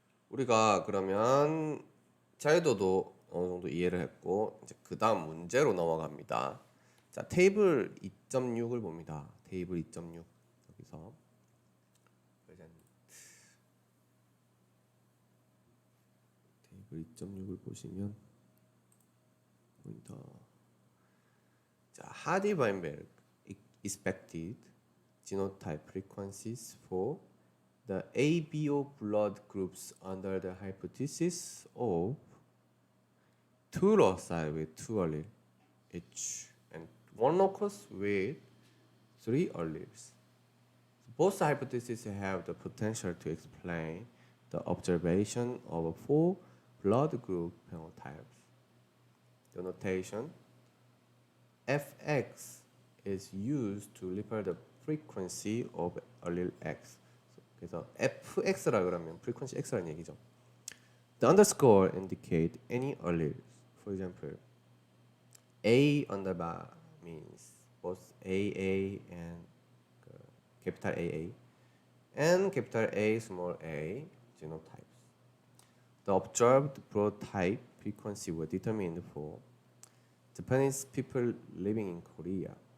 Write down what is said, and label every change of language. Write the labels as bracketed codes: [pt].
[ko] 우리가 그러면 자유도도 어느 정도 이해를 했고 이제 그 다음 문제로 넘어갑니다. 자, 테이블 2.6을 봅니다. 테이블 2.6 여기서 테이블 2.6을 보시면 포인터. [en] 자, 하디-바인베르그 expected genotype frequencies for the ABO blood groups under the hypothesis of two loci with two alleles each and one locus with three alleles. Both hypotheses have the potential to explain the observation of four blood group phenotypes. The notation Fx is used to refer the frequency of allele X. [ko] 그래서 fx라 그러면 frequency x라는 얘기죠. [en] The underscore indicate any alleles. For example, A underbar means both AA and capital AA and capital A small a genotypes. The observed broad type frequency were determined for Japanese people living in Korea.